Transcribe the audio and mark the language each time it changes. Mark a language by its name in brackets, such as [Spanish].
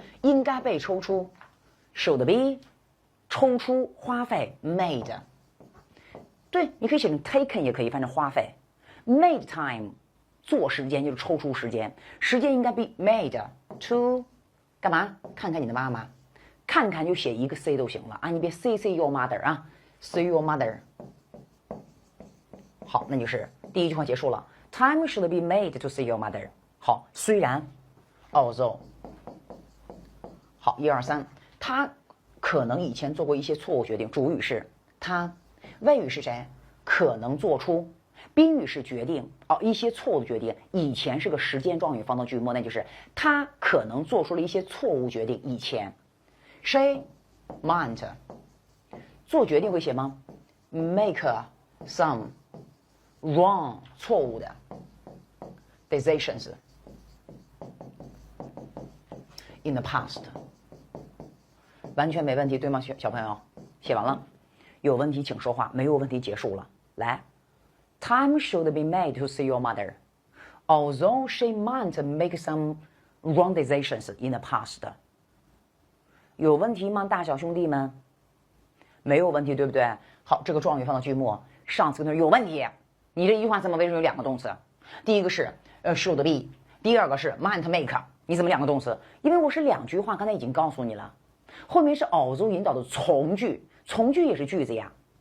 [Chinese] 应该被抽出 [English] should be [Chinese] 抽出花费 [English] made， [Chinese] 对，你可以写成 [English] taken [Chinese] 也可以，反正花费 [English] made time [Chinese] 做时间就是抽出时间，时间应该 [English] be made to [Chinese] 干嘛？看看你的妈妈，看看就写一个 C 都行了啊，你别 [English] see your mother [Chinese] 啊 ，see your mother。好，那就是第一句话结束了。 [English] Time should be made to see your mother。 [Chinese] 好，虽然 although。好，1、2、3，他可能以前做过一些错误决定，主语是他，谓语是谁？可能做出，宾语是决定一些错误的决定，以前是个时间状语放到句末，那就是他可能做出了一些错误决定，以前谁 [English] might [Chinese] 做决定会写吗？ [English] make some wrong [Chinese] 错误的 [English] decisions in the past。 [Chinese] 完全没问题，对吗，小朋友？写完了，有问题请说话，没有问题结束了。来 [English] ，Time should be made to see your mother, although she might make some wrong decisions in the past。 [Chinese] 有问题吗，大小兄弟们？没有问题，对不对？好，这个状语放到句末，上次跟他说有问题，你这一句话怎么为什么有2个动词？第一个是 [English] should be， [Chinese] 第二个是 [English] might make， [Chinese] 你怎么2个动词？因为我是2句话，刚才已经告诉你了。后面是 although 引导的从句，从句也是句子呀。